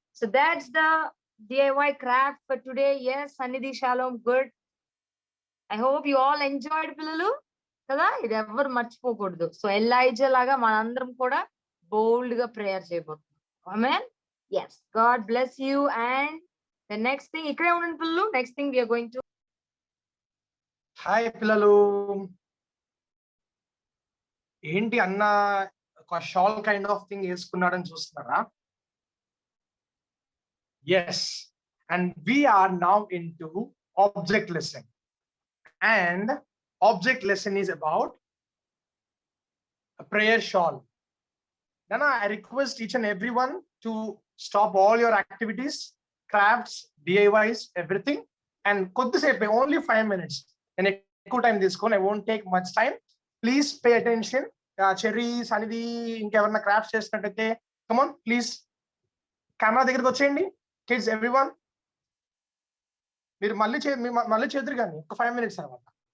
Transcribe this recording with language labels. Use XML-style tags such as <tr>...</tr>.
<en>So that's the DIY craft for today. Yes, Sanidhi, Shalom, good. I hope you all enjoyed పిల్లలు కదా.</en> <te>ఇది ఎవరు మర్చిపోకూడదు. So Elijah లాగా మనందరం కూడా బోల్డ్ గా ప్రేయర్ చేయబోతున్నాం.</te> <en>Amen. yes, God bless you. And the next thing, ఇక్కడే ఉండండి పిల్లలు. next thing we are going to.</en> <te>Hi పిల్లలు, ఏంటి అన్న ఒక షాల్ కైండ్ ఆఫ్ థింగ్ వేసుకున్నాడని చూస్తున్నారా?</te> <en>Yes, and we are now into object lesson, and object lesson is about a prayer shawl. Nana, I request each and everyone to stop all your activities, crafts, DIYs, everything, and koddisepe only 5 minutes. And ఎక్కువ time తీసుకోండి. I won't take much time. Please pay attention.</en> <te>Cherry, సనిధి, ఇంకెవరన్నా crafts చేసినట్టయితే come on, please camera దగ్గరికి వచ్చేయండి. Kids, everyone, మీరు మళ్ళీ చేద్దరు కానీ ఒక 5 minutes తర్వాత.</te>